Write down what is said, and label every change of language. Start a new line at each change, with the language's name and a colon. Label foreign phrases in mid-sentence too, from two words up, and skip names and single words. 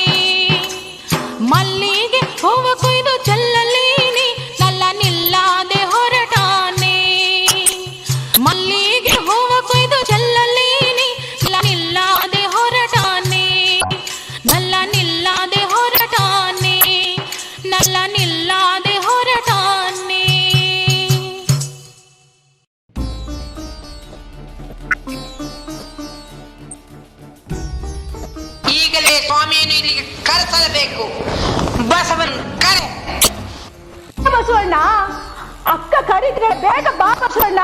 Kannada: ಮಲ್ಲಿಗೆ ಹೂವ ಕೊಯ್ದು ಚೆಲ್ಲಲೇನಿ, ನಲ್ಲ ನಿಲ್ಲಾದೆ ಹೊರಟಾನೆ. ಮಲ್ಲಿಗೆ ಹೂವ ಕೊಯ್ದು ಚೆಲ್ಲಲೇನಿ, ನಲ್ಲ ನಿಲ್ಲಾದೆ ಹೊರಟಾನೆ. ನಲ್ಲ ನಿಲ್ಲಾದೆ ಹೊರಟಾನೆ, ನಲ್ಲ ನಿಲ್ಲಾದೆ ಹೊರಟಾನೆ. ಈಗಲೇ ಸ್ವಾಮಿಯನ್ನು ಇಲ್ಲಿಗೆ ಕರೆಸಲೇಬೇಕು. ಬಸವನ್ ಕರೆ. ಬಸವಣ್ಣ, ಅಕ್ಕ ಕರೀದ್ರೆ ಬೇಗ ಬಾ ಬಸವಣ್ಣ.